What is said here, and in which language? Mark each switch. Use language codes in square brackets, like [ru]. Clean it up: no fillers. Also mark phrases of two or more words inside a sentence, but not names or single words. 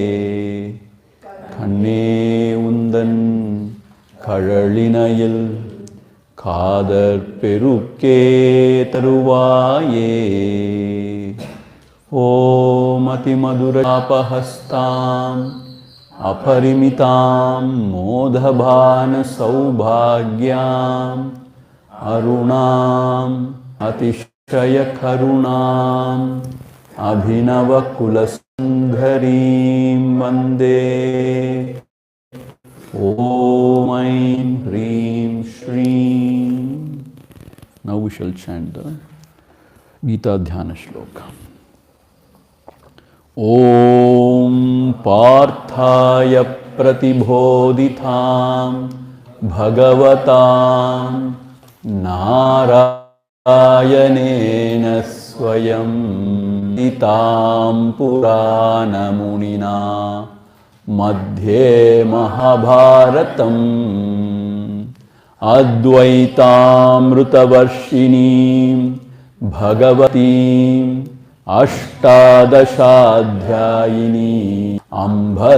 [ta] கண்ணே உந்தன் கழலினையில் காதற் பெருக்கே தருவாயே [sa] ॐ अतिमधुरचापहस्ताम् अपरिमितां मोदभान सौभाग्याम् अरुणाम् अतिशयकरुणाम् अभिनवकुलसुन्दरीं वन्दे। ॐ ऐं ह्रीं श्रीं। [en] Now we shall chant the Gita Dhyana Shloka. [sa] ॐ पार्थाय प्रतिबोधितां भगवतां नारायणेन स्वयं गीतां पुराणमुनिना मध्ये महाभारतम् अद्वैतामृतवर्षिणीं भगवतीं अष्टादशाध्यायिनी अम्ब